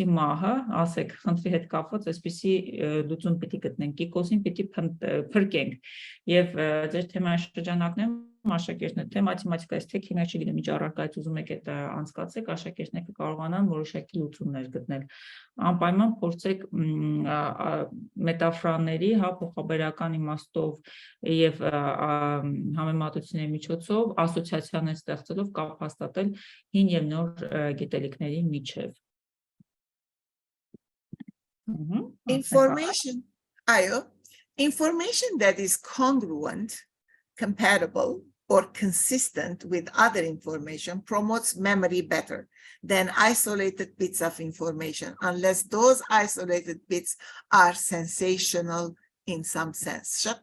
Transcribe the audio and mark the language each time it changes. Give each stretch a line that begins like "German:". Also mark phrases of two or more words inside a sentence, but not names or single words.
Armenian: մահը, ասեք, խնդրի հետ կապված այսպիսի լուծում պիտի գտնենք, Կիկոսին պիտի փրկենք եւ ձեր թեմայի շրջանակներում աշակերտները թե մաթեմատիկայից թե քիմիա, չգիտեմ, ինչ առարկայից ուզում եք այդ անցկացեք, աշակերտները կարողանան որոշակի լուծումներ գտնել։ Անպայման փորձեք մետաֆորաների, փոխաբերական իմաստով եւ համեմատությունների միջոցով ասոցիացիաներ ստեղծելով կապ հաստատել հին եւ նոր գիտելիքների միջև։
English: Information that is congruent, compatible, or consistent with other information promotes memory better than isolated bits of information, unless those isolated bits are sensational in some sense.